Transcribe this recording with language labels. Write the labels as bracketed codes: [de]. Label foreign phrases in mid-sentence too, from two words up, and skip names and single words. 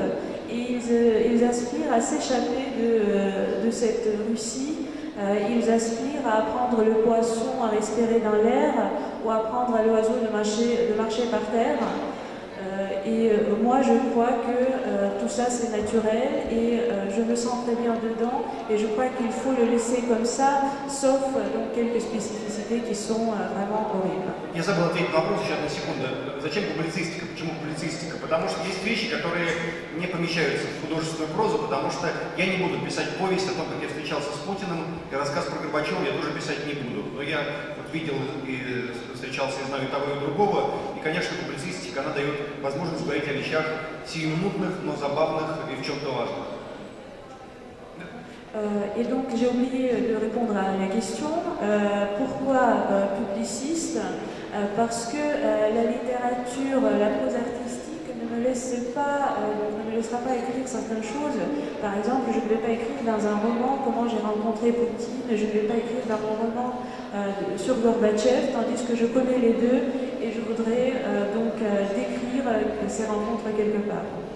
[fr] Et ils aspirent à s'échapper de cette Russie, ils aspirent à prendre le poisson, à respirer dans l'air, ou à prendre à l'oiseau de marcher par terre. Moi, je crois que tout ça, c'est naturel et je me sens très bien dedans. Et je crois qu'il faut le laisser comme ça, sauf donc quelques spécificités qui sont vraiment horribles. [ru] Я забыл ответить на вопрос, сейчас на секунду. Зачем публицистика? Почему публицистика? Потому что есть вещи, которые не помещаются в художественную прозу, потому что я не буду писать повесть о том, как я встречался с Путиным, и рассказ про Горбачева я тоже писать не буду. Но я вот видел и встречался, и знаю и того, и другого, и, конечно, публицистика, она дает возможность говорить о вещах сиюминутных, но забавных и в чем-то важных. [fr] Et donc j'ai oublié de répondre à la question. Pourquoi publiciste? Parce que la littérature, la prose artistique ne me laissera pas écrire certaines choses. Par exemple, je ne vais pas écrire dans un roman comment j'ai rencontré Poutine, je ne vais pas écrire dans mon roman sur Gorbatchev, tandis que je connais les deux et je voudrais donc décrire ces rencontres quelque part.